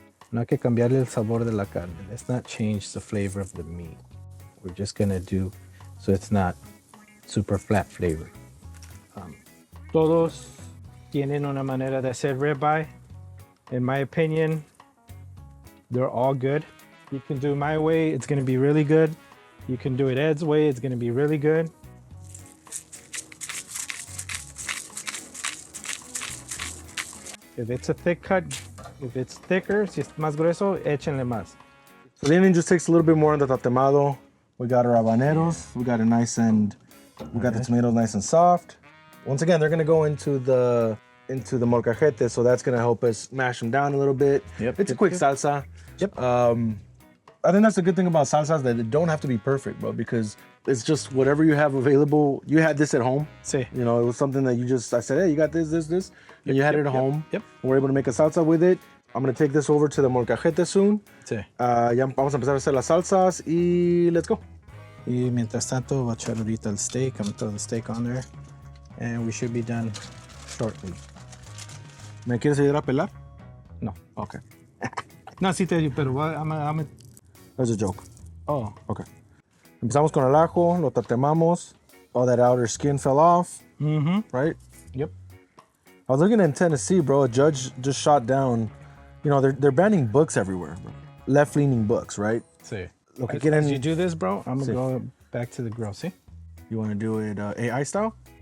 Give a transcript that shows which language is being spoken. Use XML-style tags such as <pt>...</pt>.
<es>No hay que cambiarle el sabor de la carne.</es> <en>Let's not change the flavor of the meat. We're just gonna do so it's not super flat flavor.</en> <es>Todos tienen una manera de hacer ribeye.</es> <en>In my opinion, they're all good. You can do my way, it's gonna be really good. You can do it Ed's way, it's gonna be really good. If it's a thick cut, if it's thicker,</en> <es>si es más grueso, échenle más.</es> <en>So the onion just takes a little bit more on the tatemado. We got our habaneros. We got a nice and we got the tomatoes nice and soft. Once again, they're gonna go into the molcajete, so that's gonna help us mash them down a little bit. Yep, It's a quick salsa. Yep. I think that's the good thing about salsas, that they don't have to be perfect, bro, because it's just whatever you have available. You had this at home.</en> <es>Sí.</es> <en>You know, it was something that I said, hey, you got this, and you had it at home. Yep. We're able to make a salsa with it. I'm gonna take this over to the molcajete soon.</en> <es>Sí. Ya vamos a empezar a hacer las salsas y</es> <en>let's go.</en> <es>Y mientras tanto, voy a echar ahorita el steak.</es> <en>I'm gonna throw the steak on there. And we should be done shortly.</en> <es>¿Me quieres ayudar a pelar? No.</es> <en>Okay.</en> <es>No, sí te digo, pero</es> <en>I'm That's a joke. Oh. Okay.</en> <es>Empezamos con el ajo, lo tatemamos.</es> <en>All that outer skin fell off. Mm-hmm. Right? Yep. I was looking in Tennessee, bro. A judge just shot down. You know, they're banning books everywhere. Left-leaning books, right?</en> <es>Sí. Lo que</es> <en>As</en> <es>quieren.</es> <en>you do this, bro, I'm gonna</en> <es>Sí.</es> <en>go back to the grill, see? You want to do it AI style?</en>